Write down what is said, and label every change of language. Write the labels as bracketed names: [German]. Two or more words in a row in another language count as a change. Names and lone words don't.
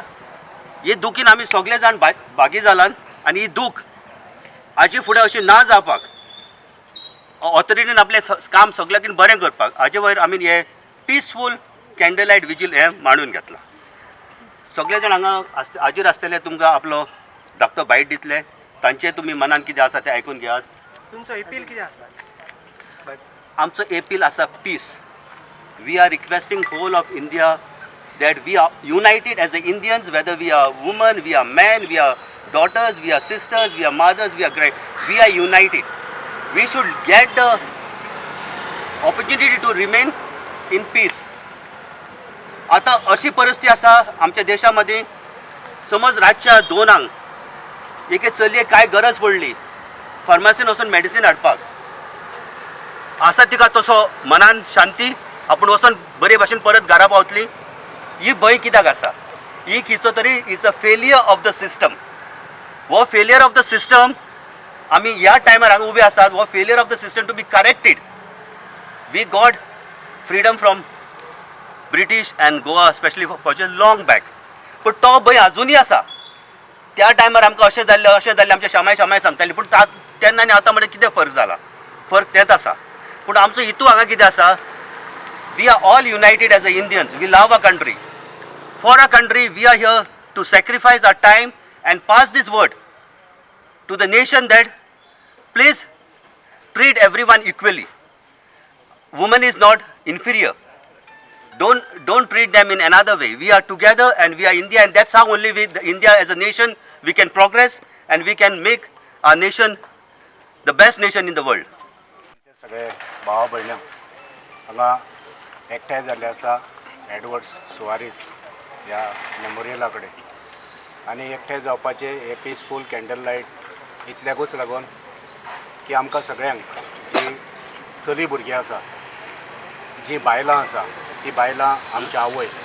[Konkani] हे दुखीन आमी सगळे जाण भागी जालात आनी ही दूख हाजे फुडें अशी ना जावपाक ऑथॉरिटीन आपलें काम सगळ्याकीन बरें करपाक हाजे वयर आमी हे [English] peaceful candle light vigil [Konkani] हें मांडून घेतलां. सगळे जाण हांगा हाजेर आसतले तुमकां आपलो धाकटो बायट दितले. तांचे तुमी मनान कितें आसा तें आयकून घेयात. तुमचो अपील कितें आसा? आमचो अपील आसा [English] पीस. we are requesting whole of India that we are united as the Indians, whether we are women, we are men, we are daughters, we are sisters, we are mothers, we are united. We should get the opportunity to remain in peace. [Konkani] आता अशी परिस्थिती आसा आमच्या देशामध्ये, समज रातच्या 2 एके चलये काय गरज पडली फार्मासीन वचून मेडिसीन हाडपाक, आसा तिका तसो मनान शांती आपूण वचून बरे भाशेन परत घरा पावतली, ही भंय कित्याक आसा? ही किचो तरी [English] it's a failure of the system. the failure of the system [Konkani] आमी ह्या टायमार हांगा उबे आसात. [English] The failure of the system to be corrected. We got freedom from British and Goa specially for long back. [Konkani] पूण तो भंय अजुनूय आसा. त्या टायमार आमकां अशें जाल्लें आमच्या शामाय सांगतालीं, पूण तेन्ना आनी आतां म्हणल्यार कितें फरक जाला? फरक तेच आसा. पूण आमचो हेतू हांगा कितें आसा? [English] We are all united as a Indians. We love a country. for a country we are here to sacrifice our time and pass this word to the nation that please treat everyone equally. Woman is not inferior. Don't treat them in another way. We are together and we are India, and that's how only India as a nation we can progress and we can make our nation the best nation in the world. [Konkani] सगळे भावा भयण्या हांगा एकठांय जाल्ले आसा एडवर्ड्स सुवारीस ह्या मेमोरियला कडेन, आनी एकठांय जावपाचे हे [English] peaceful candle light [Konkani] इतल्याकूच लागून की आमकां सगळ्यांक जी चली भुरगीं आसा, जी बायलां आसा, ती बायलां आमची आवय,